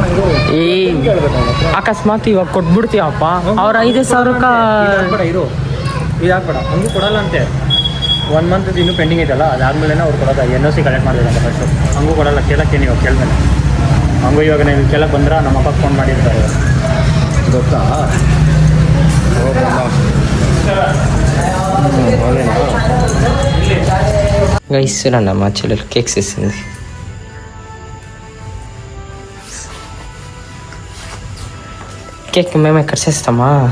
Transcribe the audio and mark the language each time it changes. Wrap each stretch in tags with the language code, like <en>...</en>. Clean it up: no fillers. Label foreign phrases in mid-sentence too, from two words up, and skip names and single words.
<kn>ಈ ಅಕಸ್ಮಾತ್ ಇವಾಗ ಕೊಟ್ಬಿಡ್ತೀವಪ್ಪ ಅವ್ರ 5,000 ಇರು ಇದು ಹಾಕ್ಬೇಡ, ಹಂಗೂ ಕೊಡಲ್ಲ ಅಂತೆ. 1 ಮಂತ್ ಇನ್ನೂ ಪೆಂಡಿಂಗ್ ಐತಲ್ಲ, ಅದಾದ್ಮೇಲೆ ಅವ್ರು ಕೊಡೋದು NOC ಕಲೆಕ್ಟ್ ಮಾಡಬೇಕಂತ ಫಸ್ಟು. ಹಂಗೂ ಕೊಡಲ್ಲ, ಕೇಳಕ್ಕೆ ನೀವು ಕೇಳ್ಮೇಲೆ. ಹಂಗೂ ಇವಾಗ ನೀವು ಕೇಳಕ್ಕೆ ಬಂದ್ರೆ ನಮ್ಮ ಅಪ್ಪಗೆ ಫೋನ್ ಮಾಡಿರ್ತಾರೆ ಗೊತ್ತಾ.</kn> <te>గైస్ చూడండి మా చెల్లెలు కేక్స్ ఇస్తుంది. కేక్ మేము ఎక్కడ చేస్తామా?</te>